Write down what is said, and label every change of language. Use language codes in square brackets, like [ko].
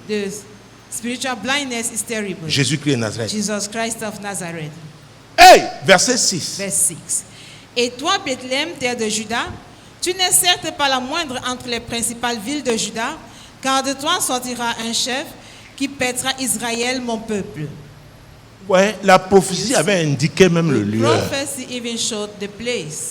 [en] The spiritual blindness is terrible. [fr] Jésus-Christ de Nazareth. [en] Jesus Christ of Nazareth. [fr] Hey, verset 6. [en] Verse 6. [fr] Et toi, Bethléem, terre de Juda, tu n'es certes pas la moindre entre les principales villes de Juda, car de toi sortira un chef qui paîtra Israël, mon peuple. Ouais, la prophétie avait indiqué même le [en] The [fr] lieu. [en] prophecy even showed the place.